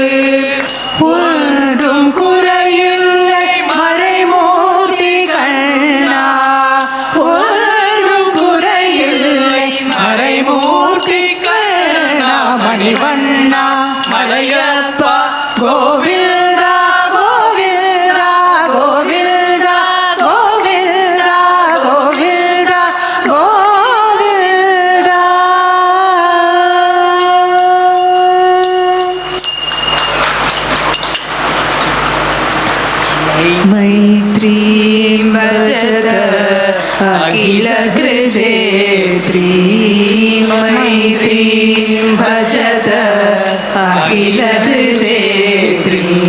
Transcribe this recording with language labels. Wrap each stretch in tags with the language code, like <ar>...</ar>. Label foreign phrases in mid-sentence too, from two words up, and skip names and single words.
<ta>ஒன்றும் குறையில்லை மறைமூர்த்தி கண்ணா, ஒன்றும் குறையில்லை மறைமூர்த்தி கண்ணா. மணிவண்ணா மலையப்பா கோவிந்தா கோவிந்தா கோவிந்தா கோவிந்தா கோவிந்தா கோவிந்தா.</ta> <sa>मैत्रीं भजत अखिल कृजेत्री, मैत्रीं भजत अखिल कृजेत्री.</sa>